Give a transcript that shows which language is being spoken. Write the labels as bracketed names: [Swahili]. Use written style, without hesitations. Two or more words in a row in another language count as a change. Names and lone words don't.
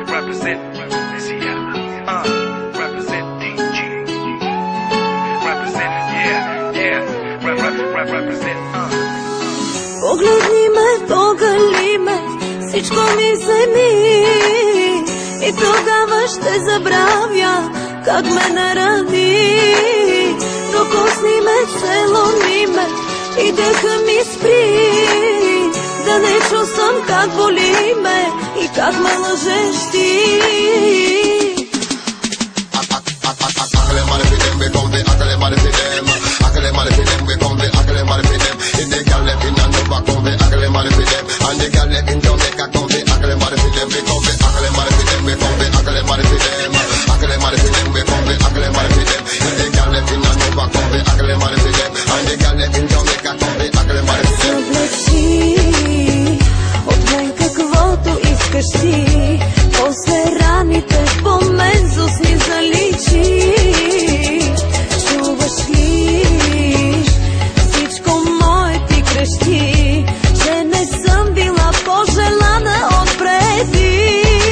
[Bulgarian] Погледни ме, поgali ме, всичко ми вземи и тогава ще забравя как ме нарани. Докосни ме, целуни ме и дъха ми спри, да не чувствам как боли ме и как ме лъжеш ти. [Jamaican Creole English] And the girl them in Jamaica come fi akle mari fi them, we come fi akle mari fi them, we come fi akle mari fi them, akle mari fi them, we come fi akle mari fi them. And the girl them in Nova come fi akle mari fi them, and the girl them in Jamaica come fi akle mari fi them. [Bulgarian] Съблечи от мен каквото искаш ти, после раните по мен с усни заличи. Чуваш ли всичко мое ти крещи, че не съм била пожелана отпреди.